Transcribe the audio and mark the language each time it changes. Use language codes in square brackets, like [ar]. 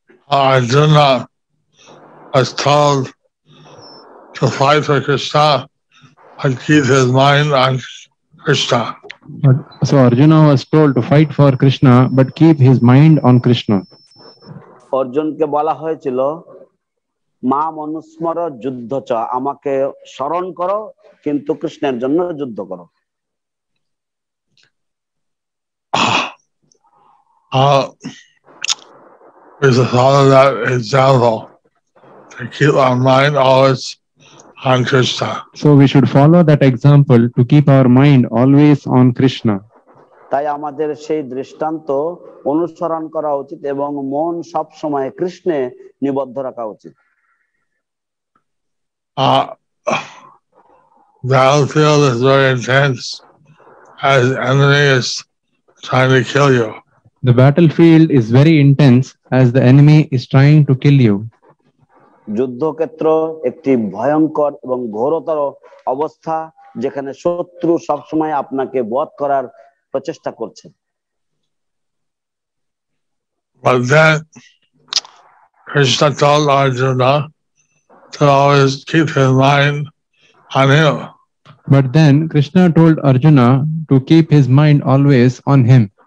[en] Arjuna was told to fight for Krishna and keep his mind on Krishna. So Arjuna was told to fight for Krishna but keep his mind on Krishna. [bn] অর্জুনকে বলা হয়েছিল [sa] মা মনুস্মর যুদ্ধ চ, [bn] আমাকে স্মরণ করো কিন্তু কৃষ্ণের জন্য যুদ্ধ করো। [en] We should follow that example to keep our mind always on Krishna. So we should follow that example to keep our mind always on Krishna. [bn] তাই আমাদের সেই দৃষ্টান্ত অনুসরণ করা উচিত এবং মন সব সময় কৃষ্ণে নিবদ্ধ রাখা উচিত। [en] Battlefield is very intense as enemy is trying to kill you. The battlefield is very intense as the enemy is trying to kill you. [bn] যুদ্ধক্ষেত্র একটি ভয়ঙ্কর এবং ঘোরতর অবস্থা যেখানে শত্রু সবসময় আপনাকে বধ করার প্রচেষ্টা করছে। [en] But then Krishna told Arjuna to always keep his mind on him. But then Krishna told Arjuna to keep his mind always on him.